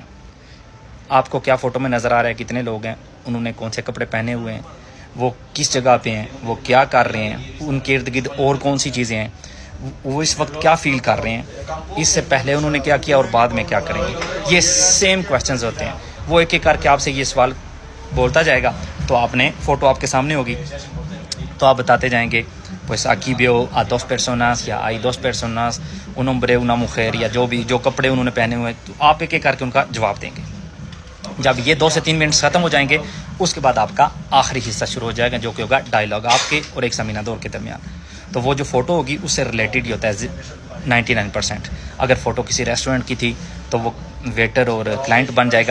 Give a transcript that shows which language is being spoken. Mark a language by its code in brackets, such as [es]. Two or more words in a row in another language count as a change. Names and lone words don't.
[ur] آپ کو کیا فوٹو میں نظر آ رہا ہے، کتنے لوگ ہیں، انہوں نے کون سے کپڑے پہنے ہوئے ہیں، وہ کس جگہ پہ ہیں، وہ کیا کر رہے ہیں، ان کے ارد گرد اور کون سی چیزیں ہیں، وہ اس وقت کیا فیل کر رہے ہیں، اس سے پہلے انہوں نے کیا کیا اور بعد میں کیا کریں گے. یہ [en] same questions [ur] ہوتے ہیں. وہ ایک ایک کر کے آپ سے یہ سوال بولتا جائے گا. تو آپ نے فوٹو آپ کے سامنے ہوگی، تو آپ بتاتے جائیں گے [es] pues aquí veo a 2 personas [ur] یا [es] hay 2 personas, un hombre una mujer، [ur] یا جو کپڑے انہوں نے پہنے ہوئے ہیں. تو آپ ایک ایک کر کے ان کا جواب دیں گے. جب یہ 2 سے 3 منٹس ختم ہو جائیں گے، اس کے بعد آپ کا آخری حصہ شروع ہو جائے گا، جو کہ ہوگا ڈائلاگ آپ کے اور ایگزامینادور کے درمیان. تو وہ جو فوٹو ہوگی اس سے ریلیٹڈ ہی ہوتا ہے 99%. اگر فوٹو کسی ریسٹورنٹ کی تھی تو وہ ویٹر اور کلائنٹ بن جائے گا.